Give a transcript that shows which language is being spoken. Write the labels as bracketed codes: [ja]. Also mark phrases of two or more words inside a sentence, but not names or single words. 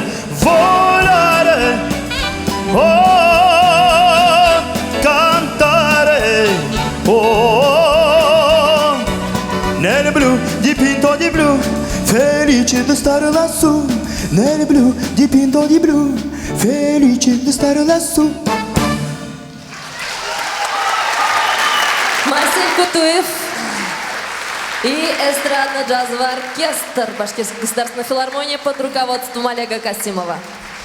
[it] Volare, oh, cantare, oh, nel blu, dipinto di blu, felice di stare lassù. Nel blu, dipinto di blu, felice di stare lassу. [ru] Марсель Кутуев и эстрадно-джазовый оркестр Башкирской государственной филармонии под руководством Олега Касимова.